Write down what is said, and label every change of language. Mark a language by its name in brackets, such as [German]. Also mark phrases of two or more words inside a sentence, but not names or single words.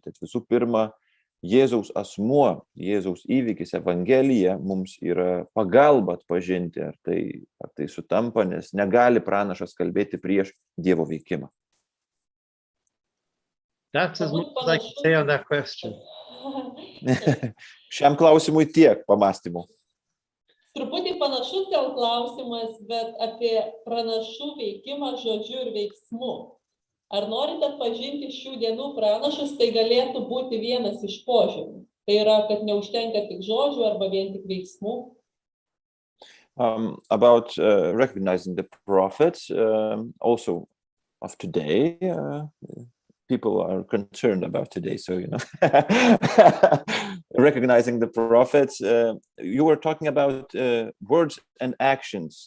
[Lithuanian] Tad visų pirma, Jėzaus asmuo, Jėzaus įvykis, Evangelija mums yra pagalba atpažinti, ar tai sutampa, nes negali pranašas kalbėti prieš Dievo veikimą. [English] That's as much as I can say on that question. [Lithuanian] Šiam klausimui tiek pamastymų. Truputį panašus gal klausimas, bet apie pranašų veikimą žodžiu ir veiksmu. Ar norite atpažinti šių dienų pranašus, tai galėtų būti vienas iš požymių. Tai yra, kad neužtenka tik žodžių arba vien tik veiksmų. [English] About recognizing the prophets, also of today, people are concerned about today, so, recognizing the prophets, you were talking about words and actions.